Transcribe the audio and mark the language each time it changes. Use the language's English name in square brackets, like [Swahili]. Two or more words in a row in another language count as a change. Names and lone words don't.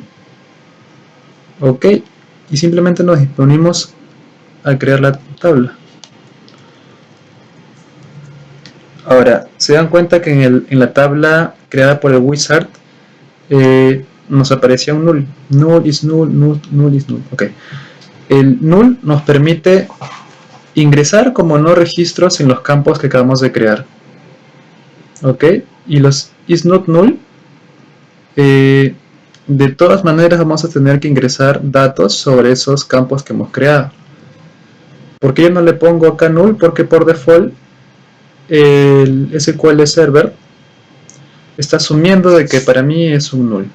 [Spanish] Ok, y simplemente nos disponemos a crear la tabla. Ahora, se dan cuenta que en la tabla creada por el wizard nos aparecía un null. [English] Null is null, null, null is null. [Spanish] Ok. El null nos permite ingresar como no registros en los campos que acabamos de crear. Ok. Y los [English] is not null, [Spanish] de todas maneras vamos a tener que ingresar datos sobre esos campos que hemos creado. ¿Por qué yo no le pongo acá null? Porque por default el SQL Server está asumiendo de que para mí es un null.